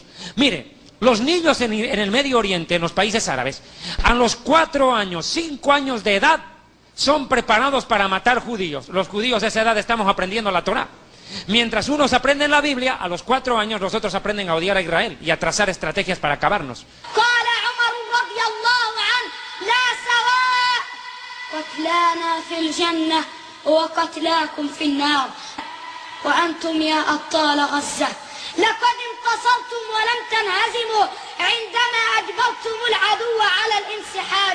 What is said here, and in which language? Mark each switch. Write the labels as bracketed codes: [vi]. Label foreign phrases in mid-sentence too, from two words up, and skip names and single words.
[es] Mire, los niños en el Medio Oriente, en los países árabes, a los 4 años, 5 años de edad, son preparados para matar judíos. Los judíos a esa edad estamos aprendiendo la Torá. Mientras unos aprenden la Biblia, a los 4 años los otros aprenden a odiar a Israel y a trazar estrategias para acabarnos. [ar] وقتلاكم في النار وأنتم يا أبطال غزة لقد انتصرتم ولم تنهزموا عندما أجبرتم العدو على الانسحاب